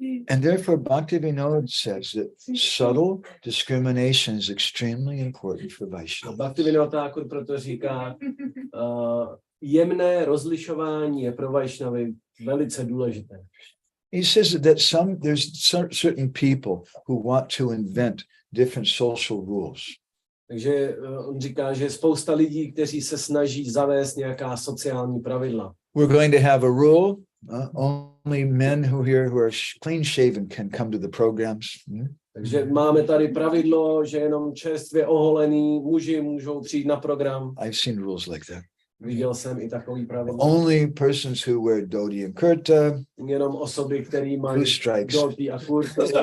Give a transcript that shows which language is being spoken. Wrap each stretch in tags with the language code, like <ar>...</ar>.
<en>And therefore Bhaktivinoda says that subtle discrimination is extremely important for Vaishnavas.</en> <cs>Bhaktivinoda proto říká, jemné rozlišování je pro Vaishnavy velice důležité.</cs> <en>He says that there's certain people who want to invent different social rules.</en> <cs>Takže on říká, že je spousta lidí, kteří se snaží zavést nějaká sociální pravidla.</cs> <en>We're going to have a rule. Only men who are clean shaven can come to the programs.</en> <cs>Takže máme tady pravidlo, že jenom čerstvě oholený muži můžou přijít na program.</cs> <en>I've seen rules like that.</en> <cs>Viděl jsem i takový pravidlo.</cs> <en>Only persons who wear dhoti and kurta.</en> <cs>Jenom osoby, které mají dhoti a kurta.</cs>